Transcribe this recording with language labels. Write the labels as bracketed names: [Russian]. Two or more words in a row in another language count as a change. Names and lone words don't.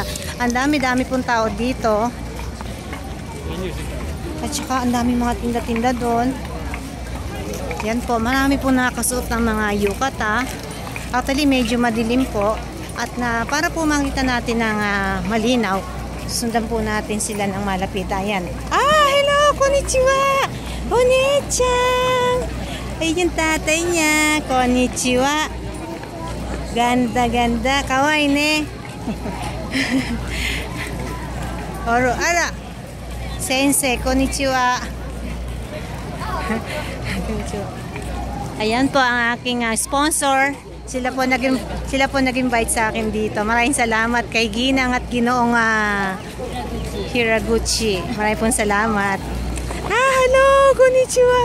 [Filipino] Ang dami-dami pong tao dito. At saka ang dami mga tinda-tinda doon. Yan po, marami po nakasuot ng mga yukata. Actually, medyo madilim po. At para po makita natin ng malinaw, sundan po natin sila ng malapit. Ayan. Hello! [Japanese] Konnichiwa! One-chan! [Filipino] Ay, yung tatay niya. Konnichiwa! Ganda-ganda. [Japanese] 可愛いね. おろ、あら. 先生、こんにちは. [Filipino] Ayan po ang aking sponsor. Sila po nag-invite sa akin dito. Maraming salamat kay Ginang at Ginoong Hiraguchi. Maraming pong salamat. Hello, [Japanese] konnichiwa.